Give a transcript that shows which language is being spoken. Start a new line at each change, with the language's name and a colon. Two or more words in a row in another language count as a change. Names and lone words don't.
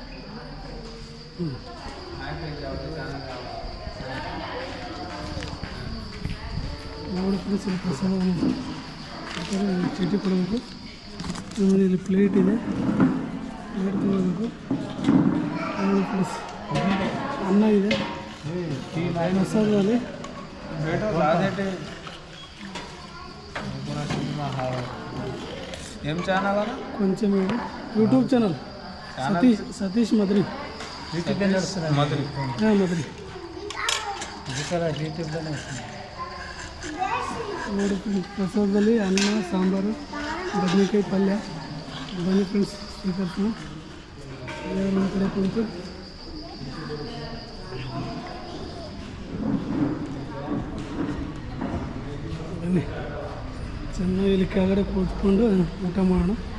Kannada: ನೋಡಿ ಫ್ರೆಂಡ್ಸ್, ಇಲ್ಲಿ ಪ್ರಸಾದವನ್ನು ಚೀಟಿ ಕೊಡಬೇಕು. ಆಮೇಲೆ ಇಲ್ಲಿ ಪ್ಲೇಟ್ ಇದೆ, ಪ್ಲೇಟ್ ತೊಗೊಳ್ಬೇಕು. ಆಮೇಲೆ ಪ್ಲಸ್ ಅನ್ನ ಇದೆ ಪ್ರಸಾದದಲ್ಲಿ.
Telugu: ఏం ఛానల్ అన్న? కొంచెం
English: YouTube channel
Telugu: సతీష్ మద్రి. మధురి
Kannada: మద్రి ನೋಡಿ ಪ್ರಸಾದದಲ್ಲಿ ಅನ್ನ, ಸಾಂಬಾರು, ಬದನೆಕಾಯಿ ಪಲ್ಯ. ಬನ್ನಿ ಫ್ರೆಂಡ್ಸ್, ಸ್ವೀಕರಿಸೋಣ. ನಮ್ಮ ಕಡೆ ಕುಂತು ಬನ್ನಿ, ಚೆನ್ನಾಗಿ ಇಲ್ಲಿ ಕೆಳಗಡೆ ಕೂತ್ಕೊಂಡು ಊಟ ಮಾಡೋಣ.